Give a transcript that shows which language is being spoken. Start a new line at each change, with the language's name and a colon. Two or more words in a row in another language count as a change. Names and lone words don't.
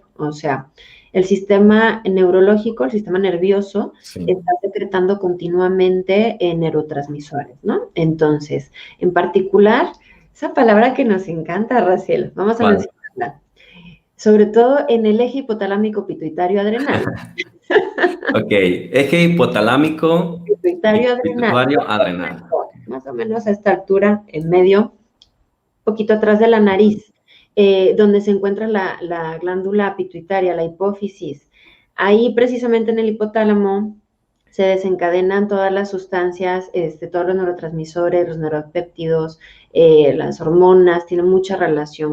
Spanish: O sea, el sistema neurológico, el sistema nervioso, Sí. está secretando continuamente neurotransmisores, ¿no? Entonces, en particular, esa palabra que nos encanta, Raciel, vamos a ¿Cuál? mencionarla, sobre todo en el eje hipotalámico pituitario adrenal. Ok. Eje hipotalámico, Pituitario adrenal, pituitario, adrenal. más o menos a esta altura, en medio, poquito atrás de la nariz, donde se encuentra la glándula pituitaria, la hipófisis. Ahí precisamente en el hipotálamo se desencadenan todas las sustancias, todos los neurotransmisores, los neuropéptidos, las hormonas, tienen mucha relación